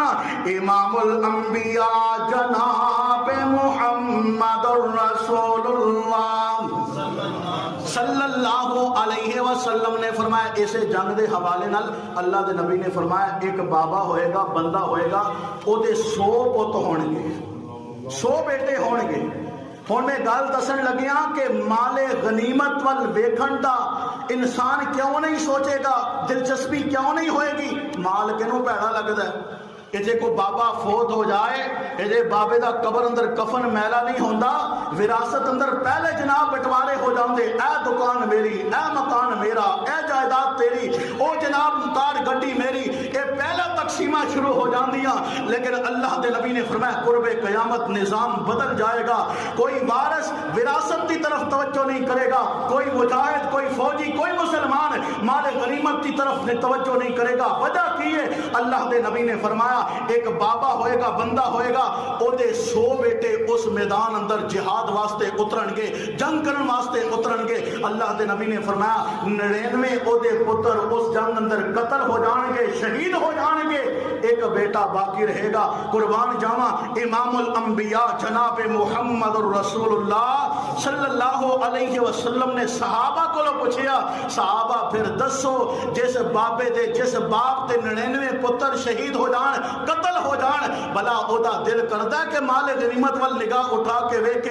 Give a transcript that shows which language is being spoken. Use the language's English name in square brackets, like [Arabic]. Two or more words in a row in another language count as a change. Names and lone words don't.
[Punjabi] امام الانبیاء جناب محمد الرسول اللہ [Arabic] صلی اللہ علیہ وسلم [Punjabi] نے فرمایا اسے جنگ دے حوالے نال اللہ دے نبی نے فرمایا ایک بابا ہوئے گا بندہ ہوئے گا او دے 100 پت ہون گے 100 بیٹے ہون گے. ہن میں گل دسن لگیا کہ مال غنیمت وال ویکھن دا انسان کیوں نہیں سوچے گا, دلچسپی کیوں نہیں ہوئے گی؟ مال کینوں پیڑا لگدا ہے. جے کو بابا فوت ہو جائے جے بابے دا قبر اندر کفن میلا نہیں ہوندا, وراثت اندر پہلے جناب بٹوارے ہو جاندے. اے دکان میری, اے مکان میرا, اے جائیداد تیری, او جناب کار گڈی میری, اے پہلا تقسیمہ شروع ہو جاندیاں. لیکن اللہ دے نبی نے فرمایا قرب قیامت نظام بدل جائے گا. [Urdu] کوئی وارث وراثت کی طرف توجہ نہیں کرے گا, کوئی مجاہد, کوئی فوجی, کوئی مسلمان مال غنیمت کی طرف توجہ نہیں کرے گا. [Punjabi] وجہ کی ہے؟ اللہ دے نبی نے فرمایا ایک بابا ہوئے گا بندہ ہوئے گا او دے 100 بیٹے اس میدان اندر جہاد واسطے اترن گے, جنگ کرن واسطے اترن گے. اللہ دے نبی نے فرمایا 99 او دے پتر اس جنگ اندر قتل ہو جان گے, شہید ہو جان گے, ایک بیٹا باقی رہے گا. قربان جاواں امام الانبیاء جناب محمد الرسول اللہ [Arabic] صلی اللہ علیہ وسلم [Punjabi] نے صحابہ کو پوچھیا صحابہ پھر دسو جس بابے دے جس باپ تے 99 پتر شہید ہو جان قتل ہو جان بلا او دا دل کردا کہ مال غنیمت وال نگاہ اٹھا کے ویکھے؟